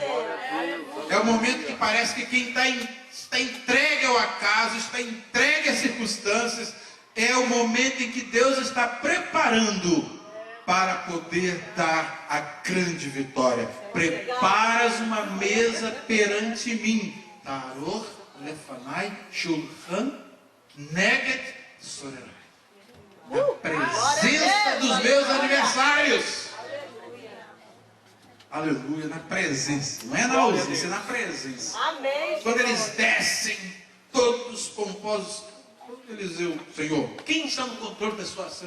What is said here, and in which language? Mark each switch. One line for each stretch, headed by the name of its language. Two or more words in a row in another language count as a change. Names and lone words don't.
Portuguese: É o momento que parece que quem está entregue ao acaso, está entregue às circunstâncias, é o momento em que Deus está preparando para poder dar a grande vitória. Preparas uma mesa perante mim.
Hebrew: תערך לפני שלחן נגד צררי.
Portuguese: Na presença dos meus adversários. Aleluia, na presença. Não é na ausência, é na presença. Amém. Quando eles descem, todos pomposos, Eliseu, Senhor, quem está no controle da situação?